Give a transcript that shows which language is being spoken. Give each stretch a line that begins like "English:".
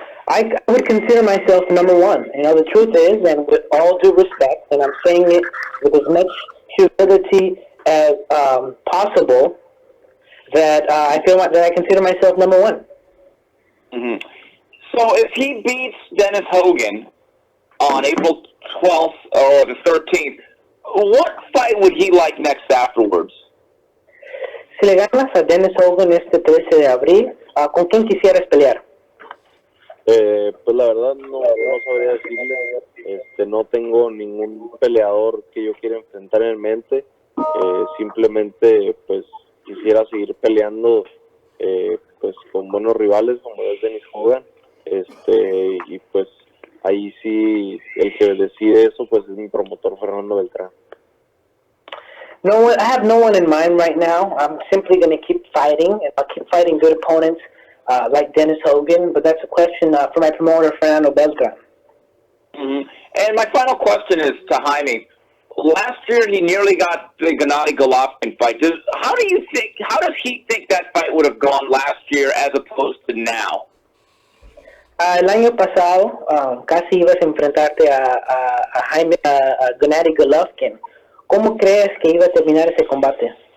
English: I would consider myself number 1. You know, the truth is, and with all due respect, and I'm saying it with as much humility as possible, that I feel that I consider myself number 1. Mm-hmm. So if he beats Dennis Hogan on April 12th or the 13th, what fight would he like next afterwards?
Spanish: Si le ganas a Dennis Hogan este 13 de abril, ¿con quién quisieras pelear? Pues la verdad no sabría decirle. No tengo ningún peleador que yo quiera enfrentar en mente. Simplemente pues quisiera seguir peleando pues con buenos rivales como es Dennis Hogan. Y pues ahí sí el que decide eso pues es mi promotor Fernando Beltrán.
English: No, I have no one in mind right now. I'm simply going to keep fighting, and I'll keep fighting good opponents like Dennis Hogan, but that's a question for my promoter, Fernando Beltrán. Mm-hmm. And my final question is to Jaime. Last year, he nearly got the Gennady Golovkin fight. How does he think that fight would have gone last year as opposed to now?
Spanish: El año pasado casi ibas a enfrentarte a Jaime, a Gennady Golovkin. ¿Cómo crees que iba a terminar ese combate?